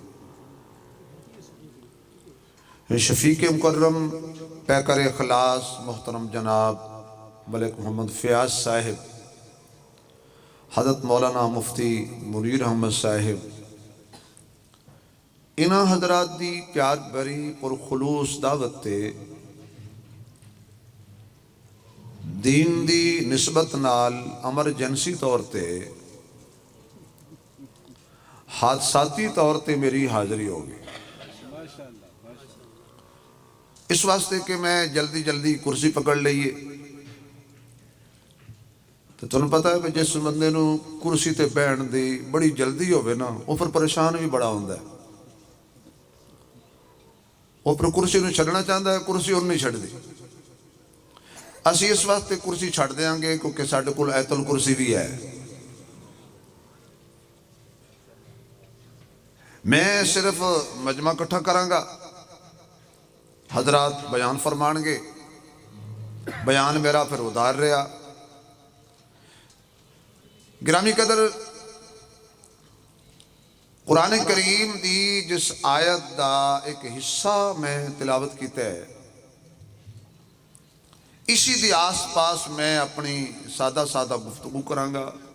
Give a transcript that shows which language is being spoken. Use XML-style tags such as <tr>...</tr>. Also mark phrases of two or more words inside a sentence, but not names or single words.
<ur>شفیق مکرم پیکر اخلاص محترم جناب ملک محمد فیاض صاحب، حضرت مولانا مفتی منیر احمد صاحب،</ur> <pa>انہا حضرات دی پیار بری پر خلوص دعوت تے دین دی نسبت نال امرجنسی طور تے حادثاتی طور تے میری حاضری ہوگی. اس واسطے کہ میں جلدی کرسی پکڑ لئیے تو تنہوں پتہ ہے کہ جس بندے نو کرسی تے بیٹھن دی بڑی جلدی ہوئے نا وہ پھر پریشان بھی بڑا ہوندہ ہے. وہ پر کرسی نو چھڑنا چاہتا ہے، کرسی اور نہیں چھڑ دی. اسی اس واسطے کرسی چھڑ دیاں گے کیونکہ ساڑھے کل ایت الکرسی بھی ہے.</pa> <ur>میں صرف مجمع کٹھا کروں گا، حضرات بیان فرمان گے، بیان میرا پھر ادار رہا.</ur> <pa>گرامی قدر قرآن کریم دی جس آیت دا ایک حصہ میں تلاوت کیتا ہے، اسی دی آس پاس میں اپنی سادہ سادہ گفتگو کرانگا۔</pa>